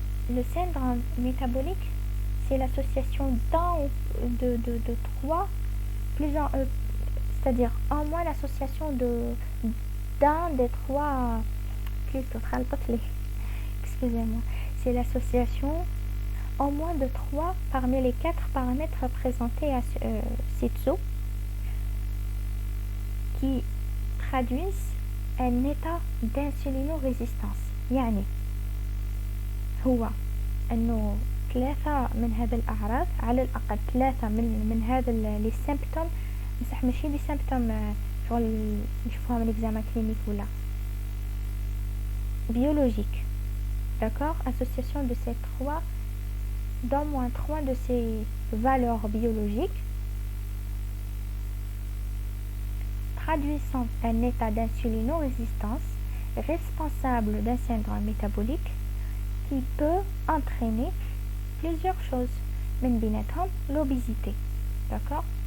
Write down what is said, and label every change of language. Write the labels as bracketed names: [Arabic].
[French] Le syndrome métabolique, c'est l'association de trois, c'est-à-dire en moins l'association d'un des trois, excusez-moi, c'est l'association en moins de 3 parmi les 4 paramètres présentés à ci-dessous qui traduisent un état d'insulinorésistance. [Arabic] يعني هو أنه 3 من هذه الأعراض، على الأقل 3 من هذا les symptômes، بصح ماشي les symptômes شغل نشوفوها من examen clinique ولا biologique, d'accord. [French] Association de ces trois, d'au moins 3 de ces valeurs biologiques traduisant un état d'insulinorésistance responsable d'un syndrome métabolique qui peut entraîner plusieurs choses, [Arabic] من بيناتهم [French] l'obésité, d'accord.